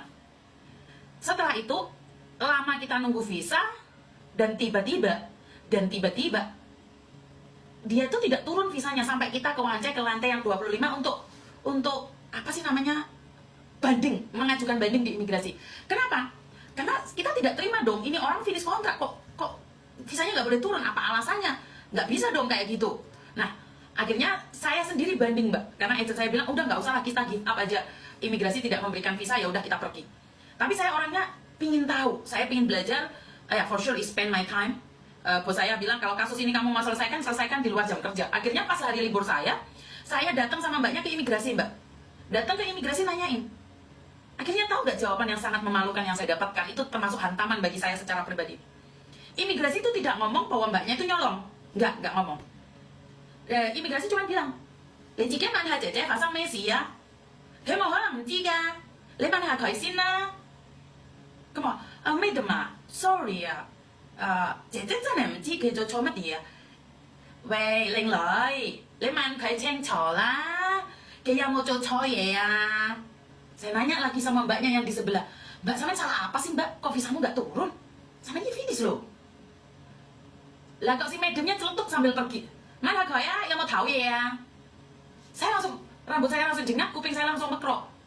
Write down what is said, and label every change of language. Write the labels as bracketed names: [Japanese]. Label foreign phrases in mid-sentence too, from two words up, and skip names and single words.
[Indonesian] Setelah itu lama kita nunggu visa dan tiba-tiba dia tuh tidak turun visanya sampai kita ke lantai yang 25 untuk apa sih namanya, banding, mengajukan banding di imigrasi. Kenapa? Karena kita tidak terima dong, ini orang finish kontrak kok visanya nggak boleh turun, apa alasannya? Nggak bisa dong kayak gitu. Nah, akhirnya saya sendiri banding, Mbak, karena agent saya bilang udah nggak usah lah, kita [English] give up [Indonesian] aja, imigrasi tidak memberikan visa, ya udah kita pergi. Tapi saya orangnya pingin tahu, saya pingin belajar, ya [English] for sure spend my time. [Indonesian] Bos saya bilang kalau kasus ini kamu mau selesaikan di luar jam kerja. Akhirnya pas hari libur saya datang sama mbaknya ke imigrasi, Mbak. Datang ke imigrasi nanyain. Akhirnya tahu nggak jawaban yang sangat memalukan yang saya dapatkan? Itu termasuk hantaman bagi saya secara pribadi. Imigrasi itu tidak ngomong bahwa mbaknya itu nyolong. Nggak ngomong. Imigrasi cuma bilang, [Cantonese] "你自己問下姐姐發生咩事啊？佢冇可能唔知㗎，你問下佢先啦。" 咁話，Madam ，sorry 啊。姐姐真係唔知佢做錯乜嘢啊！喂，靚女，你問佢清楚啦，佢有冇做錯嘢啊? [Indonesian] Saya nanya lagi sama mbaknya yang di sebelah, "Mbak, sampean salah apa sih, Mbak? Kok visamu nggak turun? Sampean ini finish loh." Lah kok si madamnya celetuk sambil pergi. "Mana kau ya, yang mau tahu ya?" Rambut saya langsung jengak, kuping saya langsung mekrok.